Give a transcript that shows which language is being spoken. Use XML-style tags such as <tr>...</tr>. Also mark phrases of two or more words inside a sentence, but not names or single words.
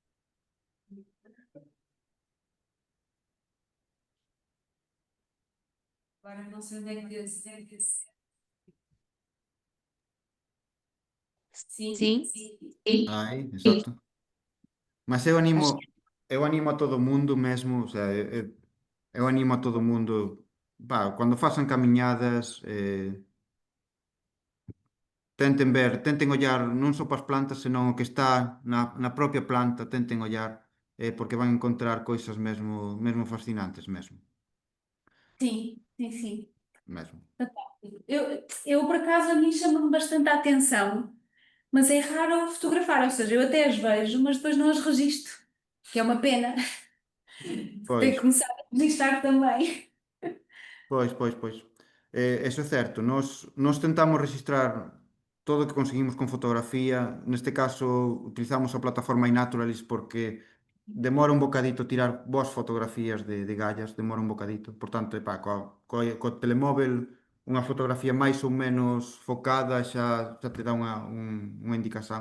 <pt>Agora não sei onde é que deve ser. Sim, Sim.</pt> <gl>aí, exato. Mas eu animo a todo mundo mesmo, o sea, eu animo a todo mundo, pá, cando façan camiñadas, tenten ollar non só para as plantas, senón o que está na propia planta, tenten ollar, porque van encontrar coisas mesmo fascinantes, mesmo.</gl> <pt>sim. Mesmo. Eu, por acaso, a mim chama-me bastante a atenção, mas é raro fotografar, ou seja, eu até as vejo, mas depois não as registro, que é uma pena. Tenho Pois. que começar a registrar também.</pt> <gl>Pois. Eso é certo. Nós tentamos registrar todo o que conseguimos con fotografía. Neste caso, utilizamos a plataforma iNaturalist porque demora un bocadito tirar boas fotografías de gallas, demora un bocadito. Por tanto, epá, co telemóvel, unha fotografía máis ou menos focada xa te dá unha indicación.</gl>